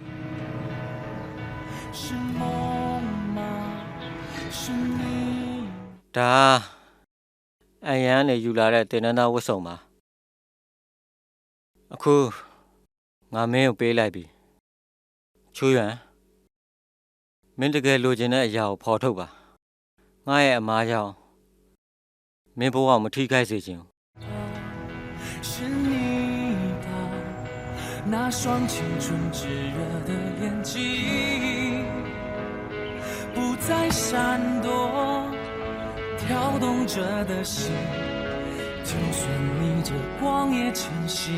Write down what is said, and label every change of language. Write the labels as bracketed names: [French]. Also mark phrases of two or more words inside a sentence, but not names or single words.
[Burmese] ဒါအရန်နေယူလာတဲ့တင်နန်းသားဝတ်စုံပါအခုငါမင်းကိုပေးလိုက်ပြီချူရန်မင်းတကယ်လိုချင်တဲ့အရာကိုဖော်ထုတ်ပါငါရဲ့အမားကြောင့်မင်းဘဝမထိခိုက်စေချင် [Chinese] 是你吧，那双青春炙热的眼睛，不再闪躲，跳动着的心，就算逆着光也前行。